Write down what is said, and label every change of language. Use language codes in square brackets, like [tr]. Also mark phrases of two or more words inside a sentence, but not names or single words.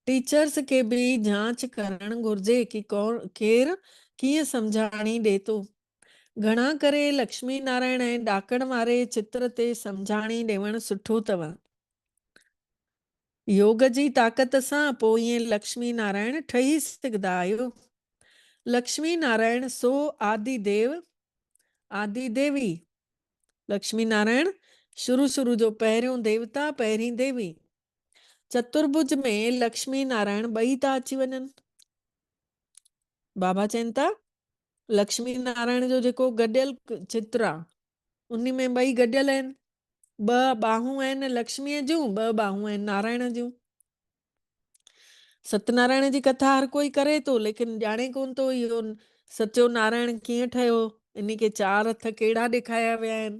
[sd] टीचर्स खे बि जांच करणु घुर्जे कि केरु कीअं सम्झाणी ॾिए थो। घणा करे लक्ष्मी नारायण ऐं ॾाकण वारे चित्र ते सम्झाणी ॾियणु सुठो अथव। योग जी ताक़त सां पोइ ईअं लक्ष्मी नारायण ठही सघंदा आहियो। लक्ष्मी नारायण सो आदि देव आदि देवी। लक्ष्मी नारायण शुरू जो पहिरियों देवता पहिरीं देवी। चतुर्भुज में लक्ष्मी नारायण ॿई था अची वञनि। बाबा चवनि था लक्ष्मी नारायण जो जेको गॾियल चित्र आहे उन में ॿई गॾियल आहिनि। ॿ बाहूं आहिनि लक्ष्मीअ जूं, ॿ बाहूं आहिनि नारायण जूं। सत्यनारायण जी कथा हर कोई करे थो, लेकिन ॼाणे कोन थो इहो सचो नारायण कीअं ठहियो, इन खे 4 हथ कहिड़ा ॾेखारिया विया आहिनि।